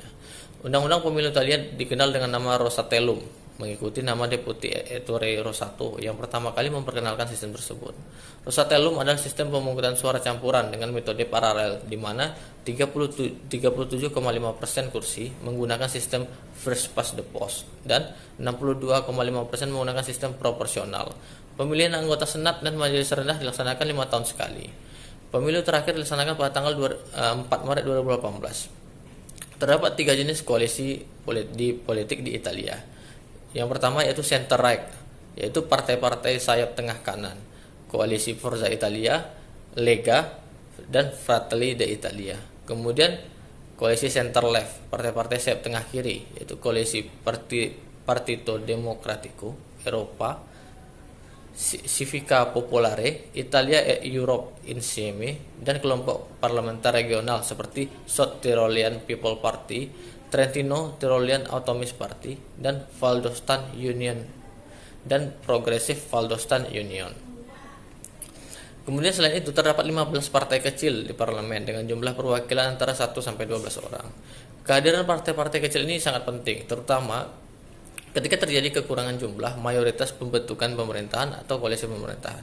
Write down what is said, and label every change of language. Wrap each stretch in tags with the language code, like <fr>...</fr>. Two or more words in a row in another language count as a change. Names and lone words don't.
<id>Undang-undang pemilu Italia dikenal dengan nama Rosatellum, mengikuti nama Deputi Ettore Rosato yang pertama kali memperkenalkan sistem tersebut. Rosatellum adalah sistem pemungutan suara campuran dengan metode paralel, di mana 37,5% kursi menggunakan sistem</id> <en>first past the post</en> <id>dan 62,5% menggunakan sistem proporsional. Pemilihan anggota senat dan majelis rendah dilaksanakan 5 tahun sekali. Pemilu terakhir dilaksanakan pada tanggal 4 Maret 2018. Terdapat 3 jenis koalisi politik di Italia. Yang pertama yaitu</id> <en>center right,</en> <id>yaitu partai-partai sayap tengah kanan, koalisi Forza Italia, Lega, dan Fratelli d'Italia. Kemudian koalisi</id> <en>center left,</en> <id>partai-partai sayap tengah kiri, yaitu koalisi Partito Democratico, Eropa, Civica Popolare, Italia e Europe Insieme, dan kelompok parlementer regional seperti South Tyrolean People Party, Trentino Tyrolean Autonomist Party, dan Valdostan Union dan Progressive Valdostan Union. Kemudian selain itu terdapat 15 partai kecil di parlemen dengan jumlah perwakilan antara 1 sampai 12 orang. Kehadiran partai-partai kecil ini sangat penting, terutama ketika terjadi kekurangan jumlah mayoritas pembentukan pemerintahan atau koalisi pemerintahan.</id>